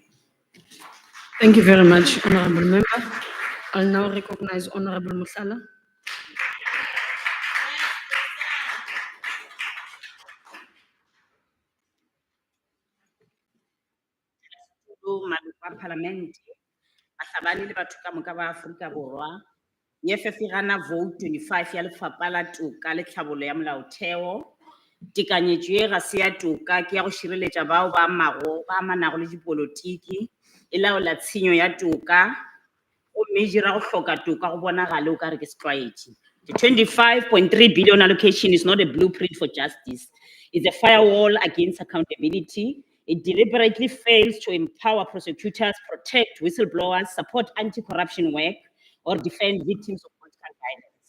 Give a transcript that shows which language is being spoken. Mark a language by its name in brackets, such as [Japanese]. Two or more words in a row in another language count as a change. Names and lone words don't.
[English] Thank you very much, Honourable Member. I'll now recognize Honourable Musala. Parliament, [Northern Sotho] Mahlabane le batho ka moka ba Afrika Borwa, nyefe gana vote 25 ya lefapha la toka le tlhabollo ya molaotheo. Tekanyetso e ga se ya toka ke ya go šireletša bao ba amanago le dipolotiki, e laola tshenyo ya toka, gomme e dira go hloka toka go bonagale o ka re ke setlwaedi. [English] The 25.3 billion allocation is not a blueprint for justice. It's a firewall against accountability. It deliberately fails to empower prosecutors, protect whistleblowers, support anti-corruption work, or defend victims of political violence.